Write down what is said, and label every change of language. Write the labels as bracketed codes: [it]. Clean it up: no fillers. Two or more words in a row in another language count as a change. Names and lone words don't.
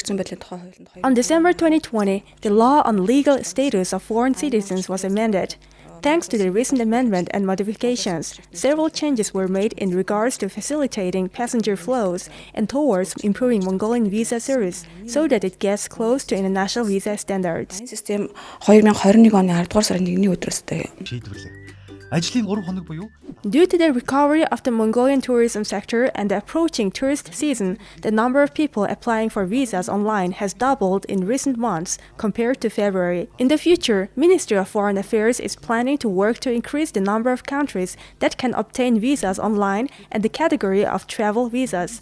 [en] December 2020, the law on legal status of foreign citizens was amended. Thanks to the recent amendment and modifications, several changes were made in regards to facilitating passenger flows and towards improving Mongolian visa service so that it gets close to international visa standards. [mn] Систем 2021 оны 10-р сарын 1-ний өдрөөс шийдвэрлэв. Ажлын 3 хоног буюу [en] Due to the recovery of the Mongolian tourism sector and the approaching tourist season, the number of people applying for visas online has doubled in recent months compared to February. In the future, Ministry of Foreign Affairs is planning to work to increase the number of countries that can obtain visas online and the category of travel visas.